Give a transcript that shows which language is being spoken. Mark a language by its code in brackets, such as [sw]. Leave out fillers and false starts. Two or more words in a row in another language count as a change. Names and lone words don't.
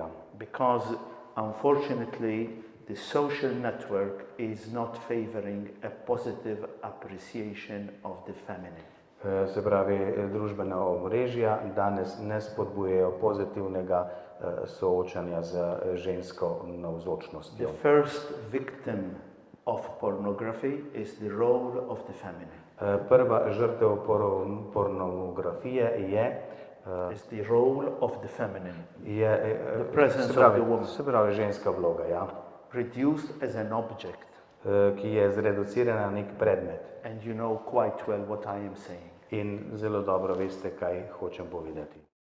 [en] Because unfortunately the social network is not favoring a positive appreciation of the feminine. [sl] Se pravi, družbena omrežja danes ne spodbujajo pozitivnega soočanja z žensko navzočnostjo. [en] The first victim of pornography is the role of the feminine. [sl] Prva žrtev pornografije [en] is the role of the feminine. The presence of the woman. [sl] Se pravi, ženska vloga, ja. [en] Reduced as an object. [sl] Ki je zreducirana na nek predmet. [en] And you know quite well what I am saying. [sl] In zelo dobro veste, kaj hočem povedati.